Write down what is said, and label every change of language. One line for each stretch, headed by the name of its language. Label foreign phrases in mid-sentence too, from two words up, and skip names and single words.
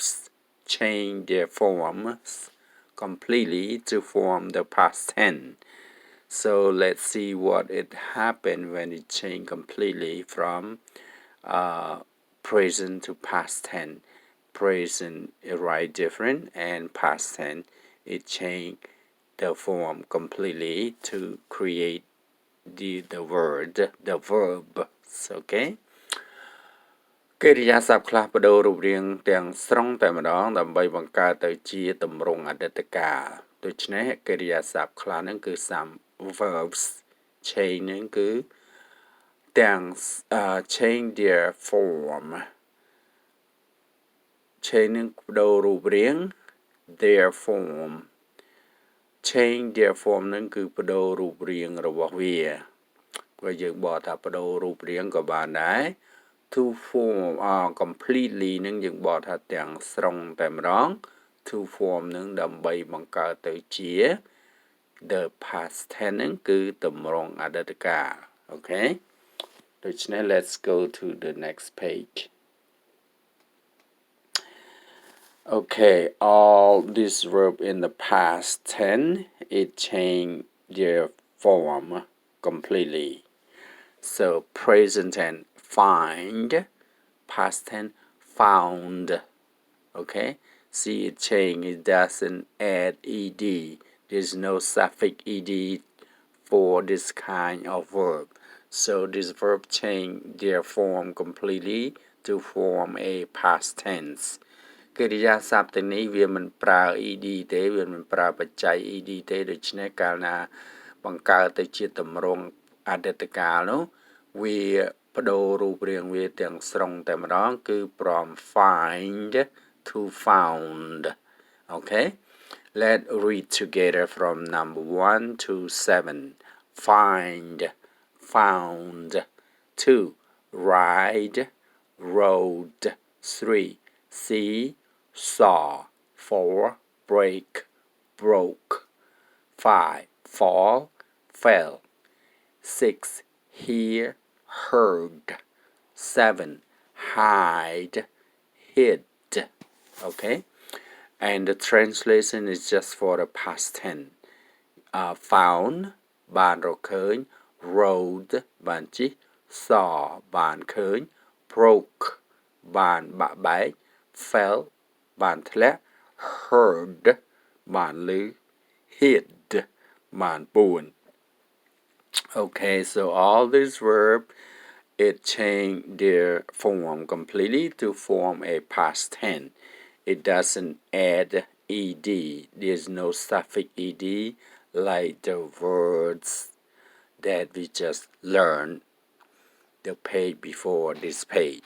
English: change their forms completely to form the past tense so let's see what it happened when it changed completely from present to past tense present is right different and past tense it changed the form completely to create the word the verb okay
Khmer: កិរិយាសព្ទខ្លះបដូររូបរាងទាំងស្រុងតែម្ដងដើម្បីបង្កើតទៅជាទម្រង់អតីតកាលដូច្នេះកិរិយាសព្ទខ្លះហ្នឹងគឺ
English: some verbs change
Khmer: ហ្នឹងគឺទាំង
English: change their form
Khmer: change នឹងបដូររូបរាង
English: their form change their form
Khmer: ហ្នឹងគឺបដូររូបរា ងរបស់វាព្រោះយើងបកថាបដូររូបរាងក៏បានដែរ
English: to form completely
Khmer: នឹងយើងបកថាទាំងស្រុងតែម្ដង
English: to form
Khmer: នឹងដើម្បីបង្កើតទៅជា
English: the past tense
Khmer: នឹងគឺទម្រង់អតីតកាល okay ដូច្នេះ
English: let's go to the next page okay all this verb in the past tense it changed their form completely so present tense find past tense found okay see it change it doesn't add ed there's no suffix ed for this kind of verb so this verb change their form completely to form a past tense
Khmer: កិរិយាសព្ទទាំងនេះវាមិនប្រើ ed ទេវាមិនប្រើបច្ច័យ ed ទេដូច្នេះ កាលណាបង្កើតទៅជាទម្រង់អតីតកាលនោះវាបដូររូ បរាងវាទាំងស្រុងតែម្ដងគឺ
English: from find to found okay let's read together from number 1 to 7 find found 2 ride rode 3 see saw 4 break broke 5 fall fell 6 hear heard 7 hide hid okay and the translation is just for the past tense found
Khmer: បានរកឃើញ
English: road
Khmer: បានជិះ
English: saw
Khmer: បានឃើញ
English: broke
Khmer: បានបាក់បែក
English: fell
Khmer: បានធ្លាក់
English: heard
Khmer: បានឮ
English: hid
Khmer: បានពួន
English: Okay, so all these verbs it change their form completely to form a past tense. It doesn't add ed. There's no suffix ed like the words that we just learned the page before this page.